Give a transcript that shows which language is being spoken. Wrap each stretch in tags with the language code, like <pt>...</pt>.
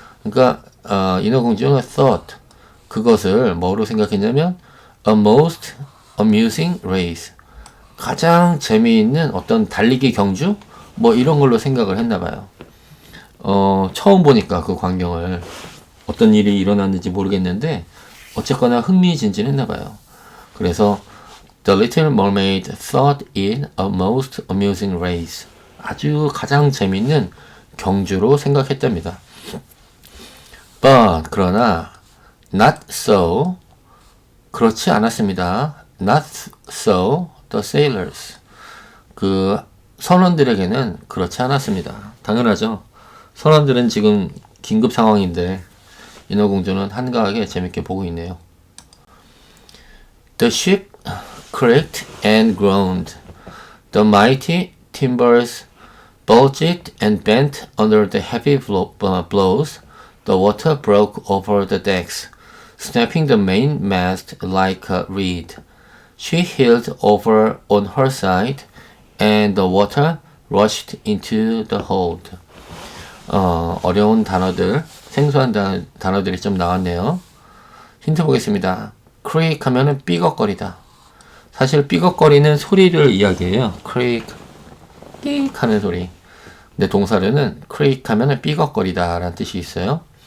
<ko>그러니까 인어공주는</ko> <en>thought,</en> <ko>그것을 뭐로 생각했냐면</ko> <en>a most amusing race,</en> <ko>가장 재미있는 어떤 달리기 경주? 뭐 이런 걸로 생각을 했나 봐요. 처음 보니까 그 광경을 어떤 일이 일어났는지 모르겠는데 어쨌거나 흥미진진했나 봐요. 그래서</ko> <en>The Little Mermaid thought it a most amusing race.</en> <ko>아주 가장 재밌는 경주로 생각했답니다.</ko> <en>But</en> <ko>그러나</ko> <en>not so,</en> <ko>그렇지 않았습니다.</ko> <en>Not so the sailors.</en> <ko>그 선원들에게는 그렇지 않았습니다. 당연하죠. 선원들은 지금 긴급 상황인데 인어공주는 한가하게 재밌게 보고 있네요.</ko> <en>The ship creaked and groaned. The mighty timbers bulged and bent under the heavy blows. The water broke over the decks, snapping the mainmast like a reed. She heeled over on her side, and the water rushed into the hold.</en> <ko>어려운 단어들, 생소한 단어들이 좀 나왔네요. 힌트 보겠습니다. creak 하면은 삐걱거리다. 사실 삐걱거리는 소리를 이야기해요. creak, 삑 하는 소리. 근데 동사로는 creak 하면은 삐걱거리다 라는 뜻이 있어요.</ko>